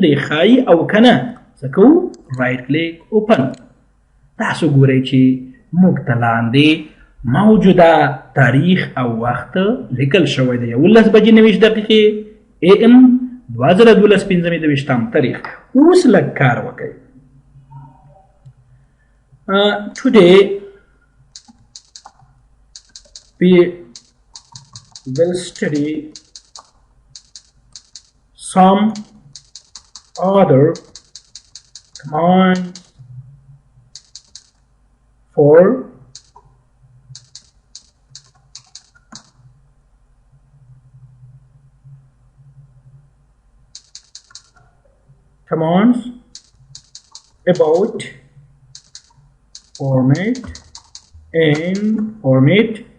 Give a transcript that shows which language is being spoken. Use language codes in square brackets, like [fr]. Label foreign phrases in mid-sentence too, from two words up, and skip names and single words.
[ps] دی ښایي او که نه څه کوو [en] right click open [ps] تاسو ګورئ چې موږ ته لاندې موجوده تاریخ او وخت لیکل شوی دی 11 بجې 29 دقیقې AM 2012 25 تاریخ اوس لږ کار وکړئ [en] today we will study some other commands for commands about format and format